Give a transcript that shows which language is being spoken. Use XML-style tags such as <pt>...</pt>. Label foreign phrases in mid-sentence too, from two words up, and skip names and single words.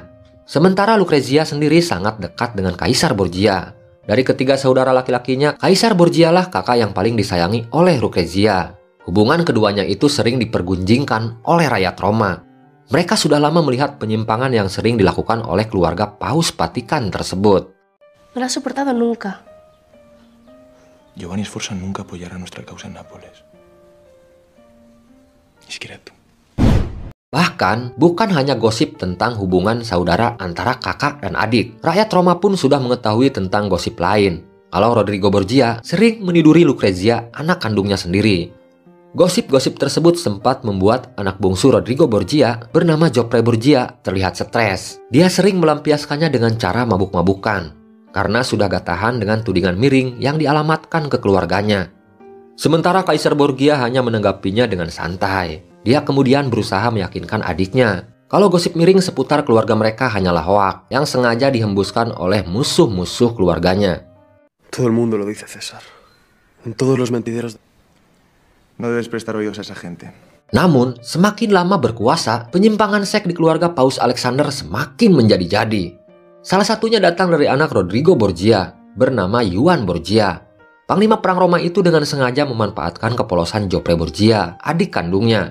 <id>Sementara Lucrezia sendiri sangat dekat dengan Kaisar Borgia. Dari ketiga saudara laki-lakinya, Kaisar Borgia lah kakak yang paling disayangi oleh Lucrezia. Hubungan keduanya itu sering dipergunjingkan oleh rakyat Roma. Mereka sudah lama melihat penyimpangan yang sering dilakukan oleh keluarga Paus Vatikan tersebut.</id> <es>No la has soportado nunca. Giovanni Sforza nunca apoyará nuestra causa en Nápoles. Ni siquiera tú.</es> <id>Bahkan, bukan hanya gosip tentang hubungan saudara antara kakak dan adik. Rakyat Roma pun sudah mengetahui tentang gosip lain. Kalau Rodrigo Borgia sering meniduri Lucrezia, anak kandungnya sendiri. Gosip-gosip tersebut sempat membuat anak bungsu Rodrigo Borgia bernama Joffrey Borgia terlihat stres. Dia sering melampiaskannya dengan cara mabuk-mabukan, karena sudah gak tahan dengan tudingan miring yang dialamatkan ke keluarganya. Sementara Kaisar Borgia hanya menanggapinya dengan santai. Dia kemudian berusaha meyakinkan adiknya kalau gosip miring seputar keluarga mereka hanyalah hoak yang sengaja dihembuskan oleh musuh-musuh keluarganya.</id> <es>Todo el mundo lo dice, César. En todos los mentideros. No debes prestar oídos a esa gente.</es> <id>Namun, semakin lama berkuasa, penyimpangan seks di keluarga Paus Alexander semakin menjadi-jadi. Salah satunya datang dari anak Rodrigo Borgia, bernama Juan Borgia. Panglima perang Roma itu dengan sengaja memanfaatkan kepolosan Joffrey Borgia, adik kandungnya.</id>